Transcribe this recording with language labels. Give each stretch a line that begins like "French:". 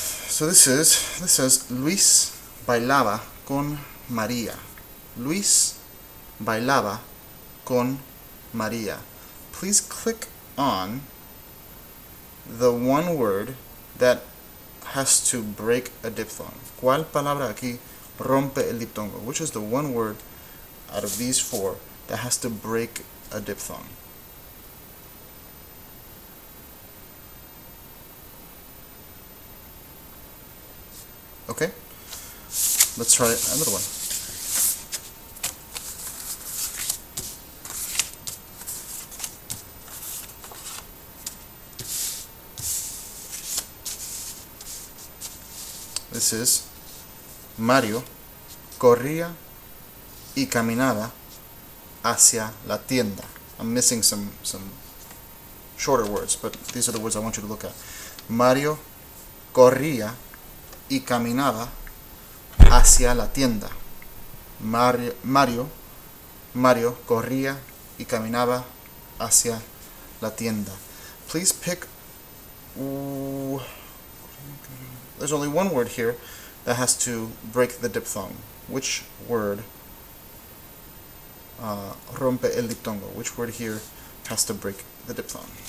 English: So this says
Spanish: Luis bailaba con María. Luis bailaba con María.
English: Please click on the one word that has to break a diphthong.
Spanish: ¿Cuál palabra aquí rompe el diptongo?
English: Which is the one word out of these 4 that has to break a diphthong? Okay, let's try another one. This is
Spanish: Mario corría y caminaba hacia la tienda.
English: I'm missing some shorter words, but these are the words I want you to look at.
Spanish: Mario corría y caminaba hacia la tienda. Mario corría y caminaba hacia la tienda.
English: Please pick. There's only one word here that has to break the diphthong. Which word
Spanish: rompe el diptongo?
English: Which word here has to break the diphthong.